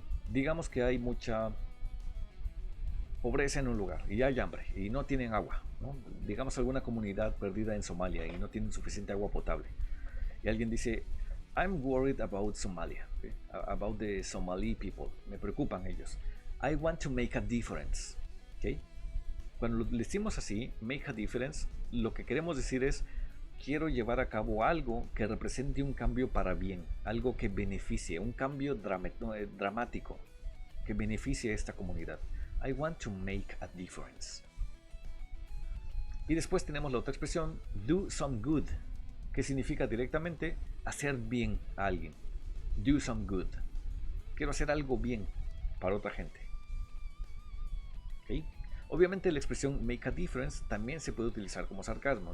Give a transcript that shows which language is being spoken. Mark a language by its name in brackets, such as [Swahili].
[Spanish] Digamos que hay mucha pobreza en un lugar y hay hambre y no tienen agua, ¿no? Digamos alguna comunidad perdida en Somalia y no tienen suficiente agua potable. Y alguien dice, [English] I'm worried about Somalia, okay? About the Somali people. [Spanish] Me preocupan ellos. [English] I want to make a difference. Okay? [Spanish] Cuando lo decimos así, [English] make a difference, [Spanish] lo que queremos decir es, quiero llevar a cabo algo que represente un cambio para bien, algo que beneficie, un cambio dramático que beneficie a esta comunidad. [English] I want to make a difference. [Spanish] Y después tenemos la otra expresión, [English] do some good, [Spanish] que significa directamente hacer bien a alguien. [English] Do some good. [Spanish] Quiero hacer algo bien para otra gente. ¿Okay? Obviamente la expresión [English] make a difference [Spanish] también se puede utilizar como sarcasmo.